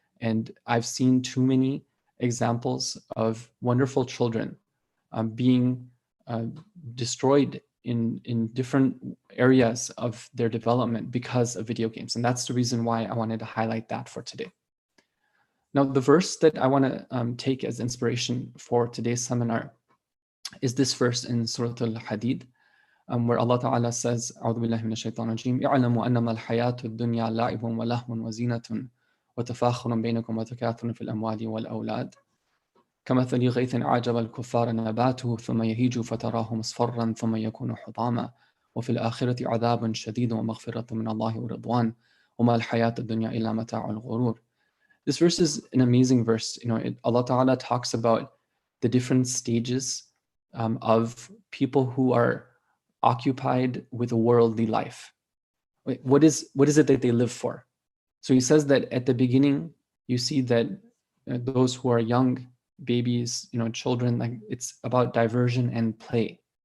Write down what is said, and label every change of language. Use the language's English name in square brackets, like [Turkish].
[English] And I've seen too many examples of wonderful children being destroyed in different areas of their development because of video games. And that's the reason why I wanted to highlight that for today. Now, the verse that I want to take as inspiration for today's seminar is this verse in Surah Al-Hadid, where Allah Ta'ala says, [Arabic] أعوذ بالله من الشيطان الرجيم اعلموا أنما الحياة الدنيا لعب ولهو وزينة وتفاخر بينكم وتكاثر في الأموال والأولاد كمثل غيث أعجب الكفار نباته ثم يهيج فتراه مصفرا ثم يكون حطاما وفي الآخرة عذاب شديد ومغفرة من الله ورضوان وما الحياة الدنيا إلا متاع الغرور. [English] This verse is an amazing verse. Allah Ta'ala talks about the different stages of people who are occupied with a worldly life. What is it that they live for? So he says that at the beginning, you see that those who are young, babies, children, like it's about diversion and play.